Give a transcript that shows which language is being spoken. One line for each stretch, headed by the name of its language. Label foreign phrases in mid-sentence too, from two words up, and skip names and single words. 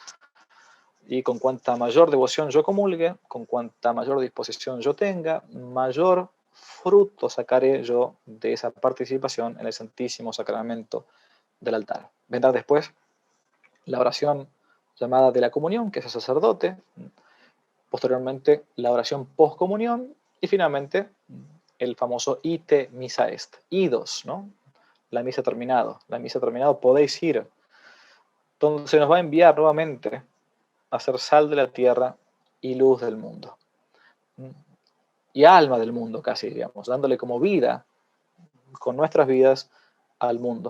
Spanish: Y con cuanta mayor devoción yo comulgue, con cuanta mayor disposición yo tenga, mayor fruto sacaré yo de esa participación en el Santísimo Sacramento del altar. Vendrá después la oración llamada de la comunión, que es el sacerdote, posteriormente la oración post-comunión y finalmente el famoso
Latin: ite missa est,
Spanish: idos, ¿no? La misa terminado, podéis ir. Entonces se nos va a enviar nuevamente a ser sal de la tierra y luz del mundo. Y alma del mundo casi, digamos, dándole como vida, con nuestras vidas, al mundo.